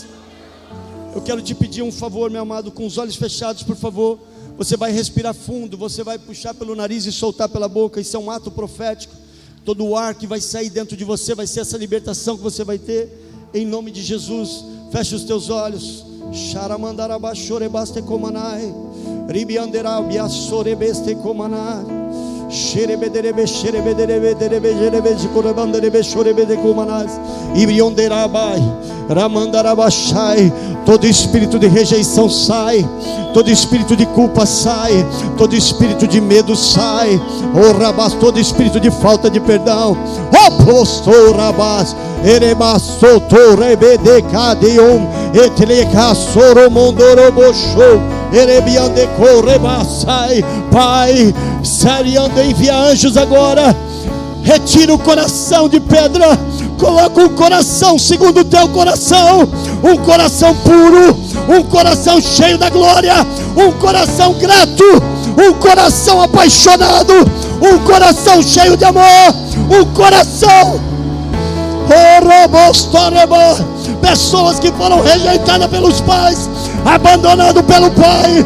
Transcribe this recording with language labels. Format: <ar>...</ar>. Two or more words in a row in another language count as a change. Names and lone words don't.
<pt>Eu quero te pedir um favor, meu amado, com os olhos fechados, por favor. Você vai respirar fundo, você vai puxar pelo nariz e soltar pela boca. Isso é um ato profético. Todo o ar que vai sair dentro de você vai ser essa libertação que você vai ter, em nome de Jesus. Feche os teus olhos. Xaramandarabashorebaste comanai, ribianderabiasorebeste comanai, xerebederebe xerebederebe derebe de corabanderebe xorebede comanais, ibrionderabai, ramandarabashai. Todo espírito de rejeição sai, todo espírito de culpa sai, todo espírito de medo sai, oh rabás, todo espírito de falta de perdão, oh postou rabás, erebasoto rebede cadium, etleca soromondoroboshou, erebiande correbassai. Pai, seriando, envia anjos agora, retira o coração de pedra, coloca um coração segundo o teu coração, um coração puro, um coração cheio da glória, um coração grato, um coração apaixonado, um coração cheio de amor, um coração, pessoas que foram rejeitadas pelos pais, abandonadas pelo pai.</pt>